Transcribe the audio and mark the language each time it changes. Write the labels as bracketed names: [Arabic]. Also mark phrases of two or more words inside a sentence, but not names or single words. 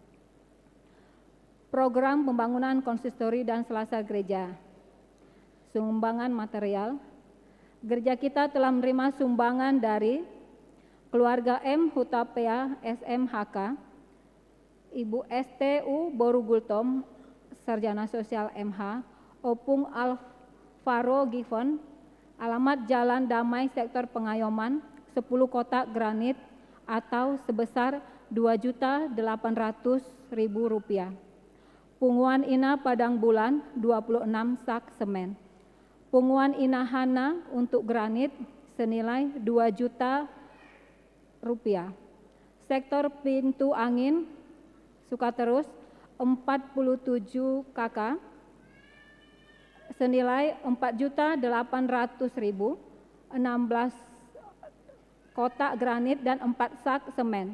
[Indonesian] Program pembangunan konsistori dan selasa gereja. Sumbangan material. Gereja kita telah menerima sumbangan dari keluarga M. Hutapea SMHK, Ibu STU Boru Gultom, Sarjana Sosial MH, Opung Alvaro Gifon, alamat Jalan Damai Sektor Pengayoman, 10 kotak granit atau sebesar Rp2.800.000. Punguan Ina Padang Bulan 26 sak semen. Punguan Ina Hana untuk granit senilai Rp2 juta. Sektor pintu angin Sukaterus 47 KK senilai Rp4.800.000, 16 kotak granit dan 4 sak semen.